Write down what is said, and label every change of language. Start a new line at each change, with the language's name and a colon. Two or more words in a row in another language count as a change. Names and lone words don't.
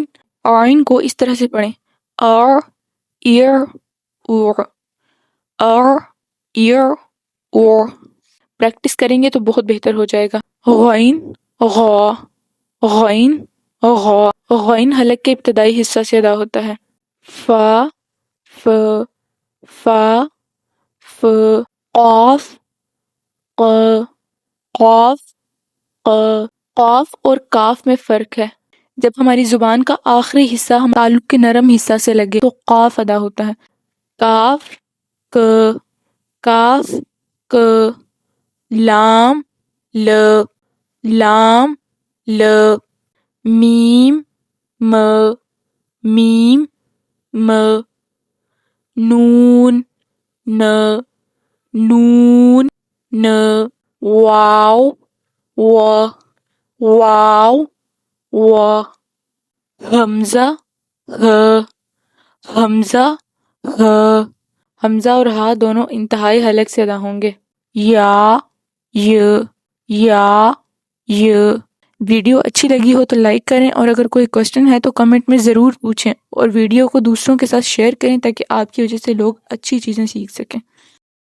Urdu: عین کو اس طرح سے پڑھیں ا، ار، اور، ا، ار، اور۔ پریکٹس کریں گے تو بہت بہتر ہو جائے گا۔ غین، غا، غین، غا۔ غین حلق کے ابتدائی حصہ سے ادا ہوتا ہے۔ فا، ف، فا، ف۔ قاف، ق، قاف، ق۔ قاف اور کاف میں فرق ہے۔ جب ہماری زبان کا آخری حصہ ہم تعلق کے نرم حصہ سے لگے تو قاف ادا ہوتا ہے۔ کاف، ک، کاف، ک۔ لام، ل، لام، ل۔ میم، م، میم، م۔ نون، ن، نون، ن۔ واو، و، واو، و۔ حمزہ، ہ، حمزہ، ہ۔ حمزہ اور ہا دونوں انتہائی حلق سے ادا ہوں گے۔ یا، ی، یا، ی۔ ویڈیو اچھی لگی ہو تو لائک کریں، اور اگر کوئی کوشچن ہے تو کمنٹ میں ضرور پوچھیں، اور ویڈیو کو دوسروں کے ساتھ شیئر کریں تاکہ آپ کی وجہ سے لوگ اچھی چیزیں سیکھ سکیں۔